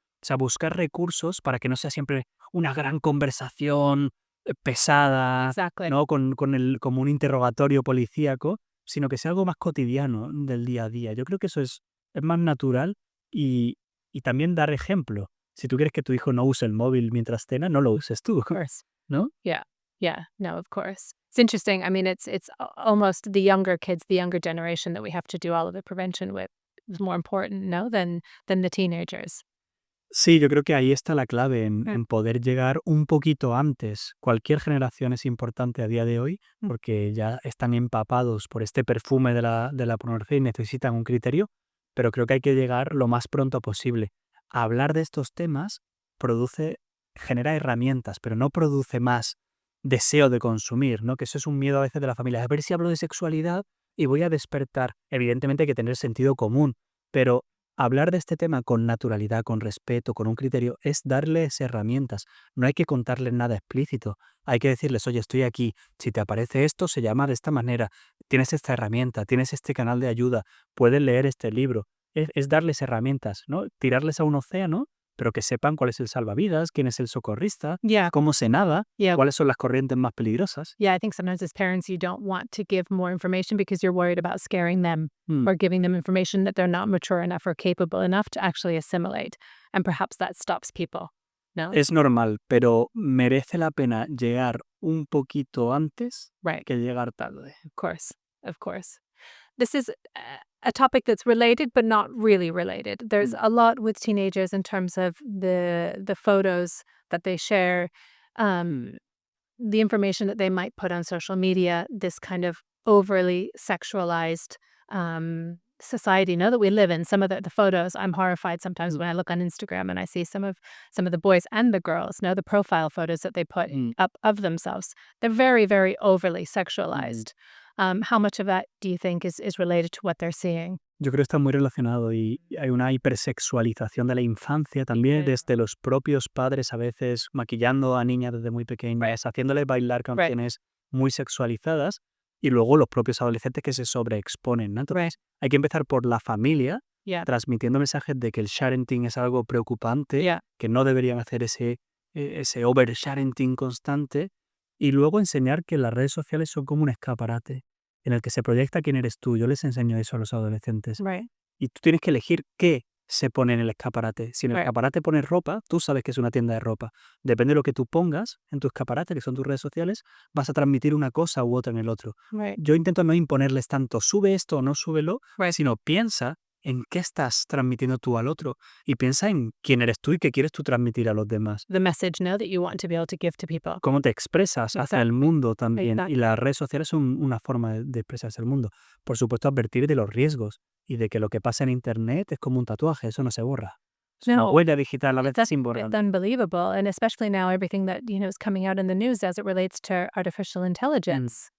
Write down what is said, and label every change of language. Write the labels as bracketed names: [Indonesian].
[Spanish] O sea, buscar recursos para que no sea siempre una gran conversación pesada, [English] Exactly. [Spanish] ¿no? Como un interrogatorio policíaco, sino que sea algo más cotidiano del día a día. Yo creo que eso es más natural y también dar ejemplo. Si tú quieres que tu hijo no use el móvil mientras cena, no lo uses tú, [English] Of course. [Spanish] ¿no? [English] Yeah. Yeah. No, of course. It's interesting. I mean, it's almost the younger kids, the younger generation that we have to do all of the prevention with is more important, no, than the teenagers. [Spanish] Sí, yo creo que ahí está la clave en, Mm. en poder llegar un poquito antes. Cualquier generación es importante a día de hoy Mm. porque ya están empapados por este perfume de la pornografía y necesitan un criterio, pero creo que hay que llegar lo más pronto posible. Hablar de estos temas genera herramientas, pero no produce más deseo de consumir, ¿no? Que eso es un miedo a veces de la familia. A ver si hablo de sexualidad y voy a despertar. Evidentemente hay que tener sentido común, pero hablar de este tema con naturalidad, con respeto, con un criterio, es darles herramientas. No hay que contarles nada explícito. Hay que decirles, oye, estoy aquí. Si te aparece esto, se llama de esta manera. Tienes esta herramienta, tienes este canal de ayuda, puedes leer este libro. Es darles herramientas, ¿no? Tirarles a un océano, pero que sepan cuál es el salvavidas, quién es el socorrista, [English] Yeah. [Spanish] cómo se nada, [English] Yeah. [Spanish] cuáles son las corrientes más peligrosas. [English] Yeah. I think sometimes as parents, you don't want to give more information because you're worried about scaring them Mm. or giving them information that they're not mature enough or capable enough to actually assimilate. And perhaps that stops people. [Spanish] No? Es normal, pero merece la pena llegar un poquito antes [English] Right. [Spanish] que llegar tarde. [English] Of course. Of course. This is a topic that's related, but not really related. There's a lot with teenagers in terms of the photos that they share, the information that they might put on social media, this kind of overly sexualized society, that we live in. Some of the photos, I'm horrified sometimes when I look on Instagram and I see some of the boys and the girls, the profile photos that they put up of themselves. They're very, very overly sexualized. How much of that do you think is related to what they're seeing? [Spanish] Yo creo que está muy relacionado y hay una hipersexualización de la infancia también, desde los propios padres a veces maquillando a niñas desde muy pequeñas, haciéndoles bailar canciones muy sexualizadas y luego los propios adolescentes que se sobreexponen, ¿no? Entonces hay que empezar por la familia, [English] Yeah. [Spanish] transmitiendo mensajes de que el sharenting es algo preocupante, [English] Yeah. [Spanish] que no deberían hacer ese over-sharenting constante y luego enseñar que las redes sociales son como un escaparate en el que se proyecta quién eres tú. Yo les enseño eso a los adolescentes. [English] Right. [Spanish] Y tú tienes que elegir qué se pone en el escaparate. Si en el escaparate pones ropa, tú sabes que es una tienda de ropa. Depende de lo que tú pongas en tu escaparate, que son tus redes sociales, vas a transmitir una cosa u otra en el otro. [English] Right. [Spanish] Yo intento no imponerles tanto, sube esto o no súbelo, [English] Right. [Spanish] sino piensa en qué estás transmitiendo tú al otro y piensa en quién eres tú y qué quieres tú transmitir a los demás. [English] The message, that you want to be able to give to people. [Spanish] Cómo te expresas hacia el mundo también. Exacto. Y las redes sociales son una forma de expresarse al mundo. Por supuesto, advertir de los riesgos y de que lo que pasa en Internet es como un tatuaje, eso no se borra. Es una [English] No. [Spanish] huella digital a veces [English] It's [Spanish] imborrable. [English] unbelievable. And especially now, everything that, is coming out in the news as it relates to artificial intelligence.